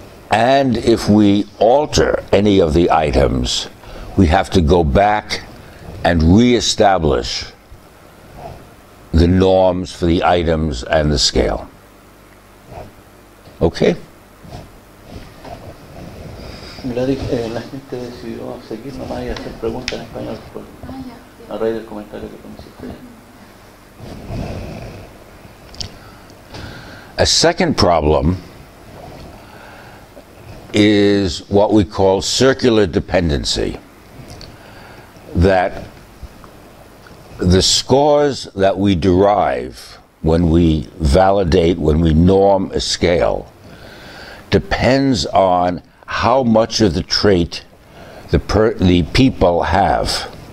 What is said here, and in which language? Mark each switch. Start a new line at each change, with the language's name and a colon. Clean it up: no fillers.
English: And if we alter any of the items, we have to go back and reestablish the norms for the items and the scale. Okay?
Spanish: La gente decidió seguir nomás y hacer preguntas en español. a raíz del comentario que tú me hiciste.
English: A second problem is what we call circular dependency, that the scores that we derive when we validate, when we norm a scale, depends on how much of the trait the people have.